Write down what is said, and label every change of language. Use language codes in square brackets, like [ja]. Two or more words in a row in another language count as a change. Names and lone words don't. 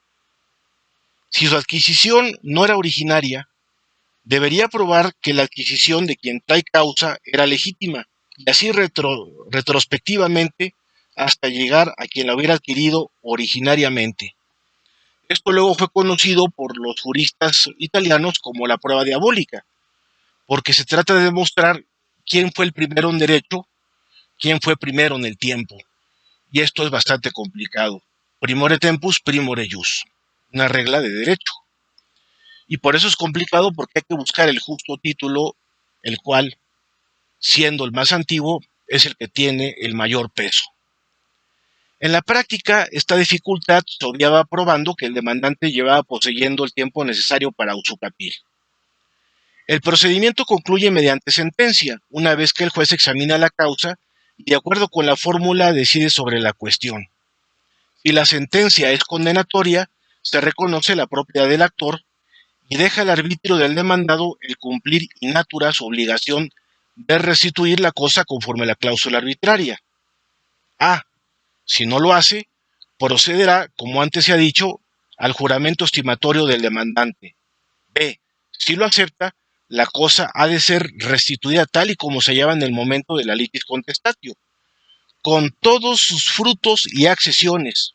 [es] Si su adquisición no era originaria, debería probar que la adquisición de quien trae causa era legítima y así retrospectivamente hasta llegar a quien la hubiera adquirido originariamente. Esto luego fue conocido por los juristas italianos como la prueba diabólica, porque se trata de demostrar quién fue el primero en derecho, quién fue primero en el tiempo. Y esto es bastante complicado. [la] Primore tempus, primore jus, [es] una regla de derecho. Y por eso es complicado porque hay que buscar el justo título, el cual, siendo el más antiguo, es el que tiene el mayor peso. En la práctica, esta dificultad se obviaba probando que el demandante llevaba poseyendo el tiempo necesario para usucapir. El procedimiento concluye mediante sentencia, una vez que el juez examina la causa y de acuerdo con la fórmula decide sobre la cuestión. Si la sentencia es condenatoria, se reconoce la propiedad del actor y deja al arbitrio del demandado el cumplir in natura su obligación de restituir la cosa conforme a la cláusula arbitraria. A. Si no lo hace, procederá, como antes se ha dicho, al juramento estimatorio del demandante. B. Si lo acepta, la cosa ha de ser restituida tal y como se hallaba en el momento de la [la] litis contestatio, [es] con todos sus frutos y accesiones.